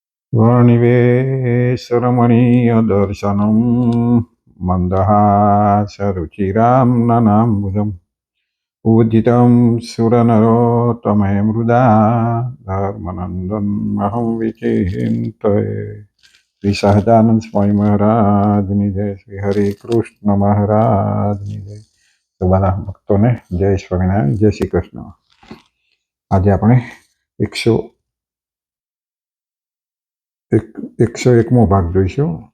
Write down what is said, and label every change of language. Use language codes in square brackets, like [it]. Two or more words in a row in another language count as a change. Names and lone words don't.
[sa] वर्णिवेशरमणीयदर्शनं मन्दहासरुचिरां ननाम्बुजम् पूजितं सुरनरोत्तमे मृदा धर्मनन्दनमहं विचिन्तये। [gu] श्री સહજાનંદ સ્વામી મહારાજની જય, શ્રી હરે કૃષ્ણ મહારાજની જય। તો બધા ભક્તોને જય સ્વામિનારાયણ, જય શ્રી કૃષ્ણ। આજે આપણે 101મો ભાગ જોઈશું।